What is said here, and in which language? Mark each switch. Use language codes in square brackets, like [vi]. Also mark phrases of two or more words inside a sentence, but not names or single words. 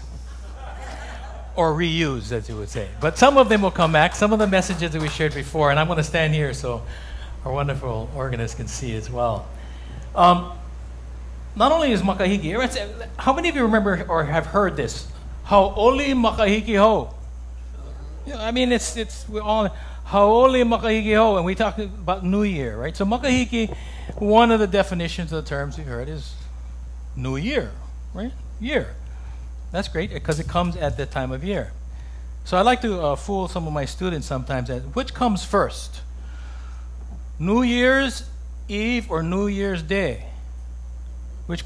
[en] Or reuse, as you would say. But some of them will come back, some of the messages that we shared before, and I'm going to stand here so our wonderful organist can see as well. Not only is Makahiki, how many of you remember or have heard this? [haw] Hau'oli Makahiki ho. [en] I mean, we're all [haw] Hau'oli Makahiki ho, [en] and we talk about New Year, right? So Makahiki, one of the definitions of the terms we've heard is New Year, right? Year. That's great because it comes at that time of year. So I like to fool some of my students sometimes at which comes first, New Year's Eve or New Year's Day?